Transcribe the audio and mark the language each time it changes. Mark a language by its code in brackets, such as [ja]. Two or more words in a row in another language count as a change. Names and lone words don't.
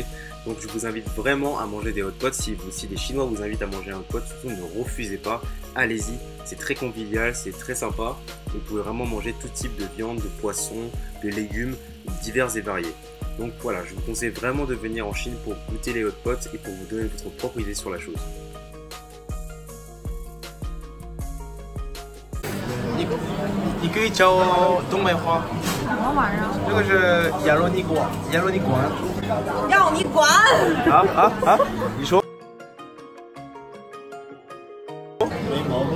[fr] Donc je vous invite vraiment à manger des hot pots. Si les Chinois vous invitent à manger un hot pot, surtout ne refusez pas. Allez-y, c'est très convivial, c'est très sympa. Vous pouvez vraiment manger tout type de viande, de poisson, de légumes, divers et variés. Donc voilà, je vous conseille vraiment de venir en Chine pour goûter les hot pots et pour vous donner votre propre idée sur la chose. [zh] 你可以教我东北话。什么玩意儿？这个是阎罗你管，阎罗你管。要你管！你说。没毛病。